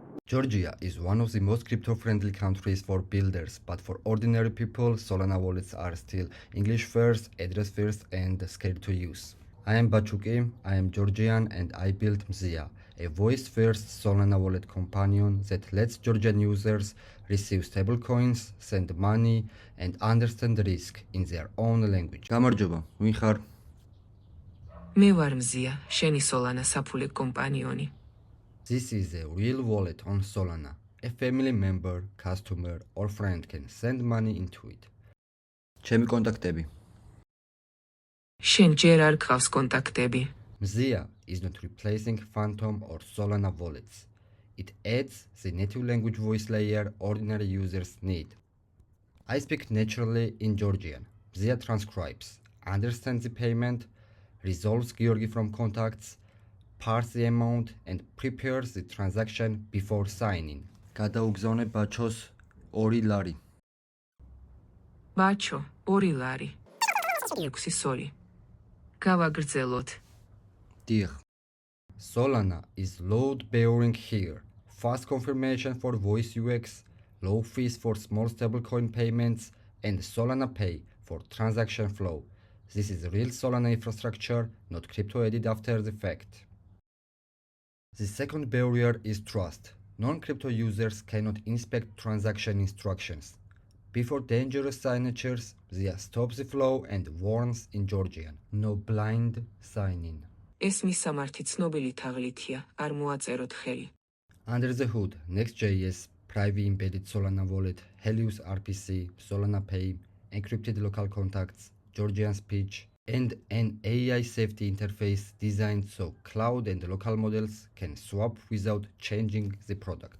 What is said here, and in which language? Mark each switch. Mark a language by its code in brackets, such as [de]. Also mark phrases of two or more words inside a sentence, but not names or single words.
[en] Georgia is one of the most crypto-friendly countries for builders, but for ordinary people, Solana wallets are still English first, address first, and scared to use. I am Bachuki, I am Georgian, and I built Mzia, a voice-first Solana wallet companion that lets Georgian users receive stablecoins, send money, and understand the risk in their own language. [ka] გამარჯობა, ვინ ხარ? მე ვარ მზია, შენი Solana საფულე კომპანიონი. [en] This is a real wallet on Solana. A family member, customer, or friend can send money into it. [ka] ჩემი კონტაქტები. შენ ჯერ არ გყავს კონტაქტები. [en] Mzia is not replacing Phantom or Solana wallets. It adds the native language voice layer ordinary users need. I speak naturally in Georgian. Mzia transcribes, understands the payment, resolves Georgi from contacts, parse the amount, and prepares the transaction before signing. [ka] გადაუგზავნე ბაჩოს 2 ლარი. ბაჩო, 2 ლარი. 6 სოლი. გავაგრძელოთ. Dih. [en] Solana is load-bearing here. Fast confirmation for voice UX, low fees for small stablecoin payments, and Solana Pay for transaction flow. This is real Solana infrastructure, not crypto added after the fact. The second barrier is trust. Non-crypto users cannot inspect transaction instructions. Before dangerous signatures, Zia stops the flow and warns in Georgian. No blind sign-in. [ka] ეს მისამართი ცნობილი თაღლითია, არ მოაწეროთ ხელი. [en] Under the hood, Next.js, private embedded Solana wallet, Helios RPC, Solana Pay, encrypted local contacts, Georgian speech, and an AI safety interface designed so cloud and local models can swap without changing the product.